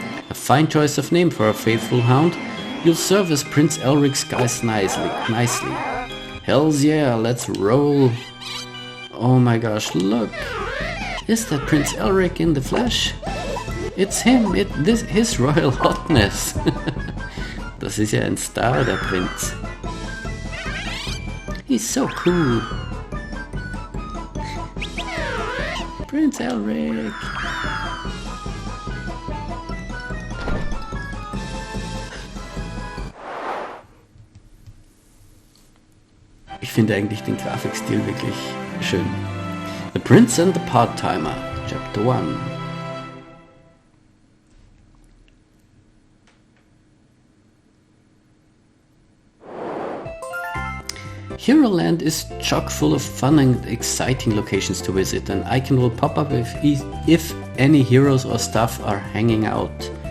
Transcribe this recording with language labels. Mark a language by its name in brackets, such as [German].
[English] A fine choice of name for a faithful hound. You'll service Prince Elric's guys nicely. Hells yeah, let's roll. Oh my gosh, look. Is that Prince Elric in the flesh? It's him, his royal hotness. [German] Das ist ja ein Star, der Prinz. [English] He's so cool. Prince Elric. [German] Ich finde eigentlich den Grafikstil wirklich schön. [English] The Prince and the Part-Timer, Chapter 1. Heroland is chock full of fun and exciting locations to visit, and icon will pop up if any heroes or staff are hanging out.